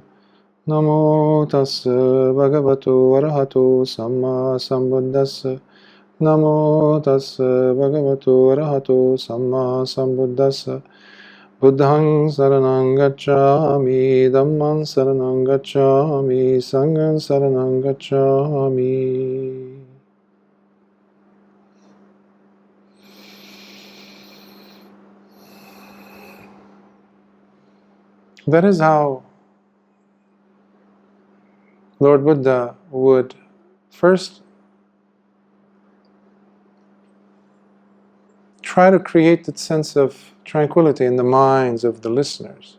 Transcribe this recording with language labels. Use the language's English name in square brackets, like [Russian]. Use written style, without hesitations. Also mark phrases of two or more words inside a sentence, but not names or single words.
[Pali] Namo tassa bhagavato arahato samma sambuddhassa. Namo tassa bhagavato arahato samma sambuddhassa. Buddhang saranang gacchami, Dhammang saranang gacchami, Sanghang saranang gacchami. [English] That is how Lord Buddha would first try to create that sense of tranquility in the minds of the listeners.